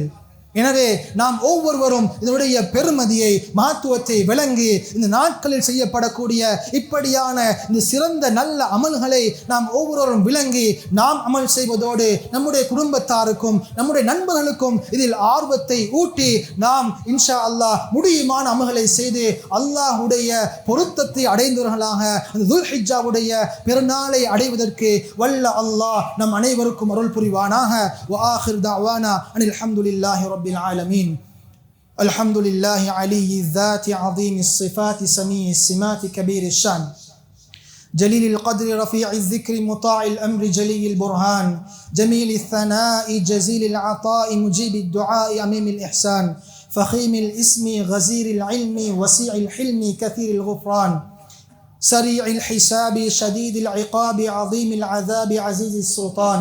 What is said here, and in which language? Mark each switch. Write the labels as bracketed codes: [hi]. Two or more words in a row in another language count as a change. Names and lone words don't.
[ta] எனவே நாம் ஒவ்வொருவரும் இதனுடைய பெருமதியை, மகத்துவத்தை விளங்கி இந்த நாட்களில் செய்யப்படக்கூடிய இப்படியான இந்த சிறந்த நல்ல அமல்களை நாம் ஒவ்வொருவரும் விளங்கி நாம் அமல் செய்வதோடு நம்முடைய குடும்பத்தாருக்கும் நம்முடைய நண்பர்களுக்கும் இதில் ஆர்வத்தை ஊட்டி நாம் [ar] إن شاء الله [ta] முடியுமான அமல்களை செய்து அல்லாஹுடைய பொருத்தத்தை அடைந்தவர்களாக அந்த துல்ஹிஜ்ஜாவுடைய பெருநாளை அடைவதற்கு வல்ல அல்லாஹ் நம் அனைவருக்கும் அருள் புரிவானாக. [ar] وآخر دعوانا أن الحمد لله رب العالمين. الحمد لله علي الذات عظيم الصفات سميع السمات كبير الشان جليل القدر رفيع الذكر مطاع الأمر جلي البرهان جميل الثناء جزيل العطاء مجيب الدعاء عميم الإحسان فخيم الاسم غزير العلم وسيع الحلم كثير الغفران سريع الحساب شديد العقاب عظيم العذاب عزيز السلطان.